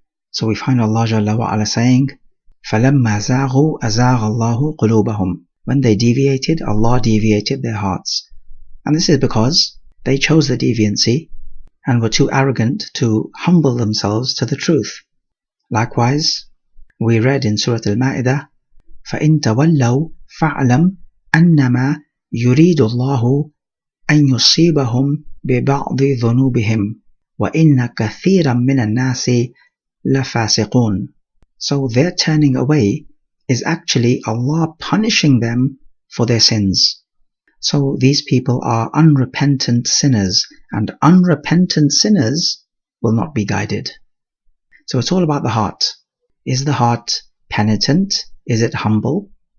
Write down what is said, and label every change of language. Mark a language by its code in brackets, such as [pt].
[en] So we find Allah Jalla wa'ala saying, [ar] فَلَمَّا زَاغُوا أَزَاغَ اللَّهُ قُلُوبَهُمْ. [en] When they deviated, Allah deviated their hearts. And this is because they chose the deviancy and were too arrogant to humble themselves to the truth. Likewise, we read in Surah Al-Ma'idah, [ar] فَإِن تَوَلَّوْا فَاعْلَمْ أَنَّمَا يُرِيدُ اللَّهُ أَن يُصِيبَهُمْ بِبَعْضِ ذُنُوبِهِمْ وَإِنَّ كَثِيرًا مِنَ النَّاسِ لَفَاسِقُونَ. [en] So their turning away is actually Allah punishing them for their sins. So these people are unrepentant sinners, and unrepentant sinners will not be guided. So it's all about the heart. Is the heart penitent? Is it humble?